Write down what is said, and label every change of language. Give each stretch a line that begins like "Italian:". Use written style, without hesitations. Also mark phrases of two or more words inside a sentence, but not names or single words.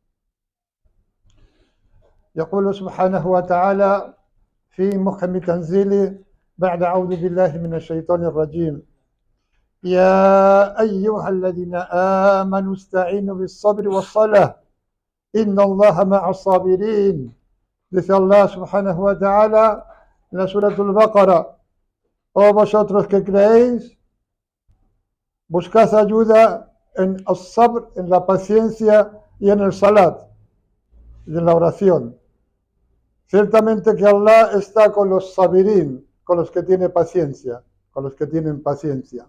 Arabic: يقول سبحانه وتعالى في محكم تنزيله بعد أعوذ بالله من الشيطان الرجيم: يا أيها الذين آمنوا استعينوا بالصبر والصلاة إن الله مع الصابرين.
Spanish: Dice Allah
Arabic: سبحانه وتعالى
Spanish: en la Surah Al-Baqarah: oh vosotros que creéis, buscad ayuda en el-sabr, en la paciencia, y en el salat, y en la oración. Ciertamente que Allah está con los sabirín, con los que tienen paciencia, con los que tienen paciencia.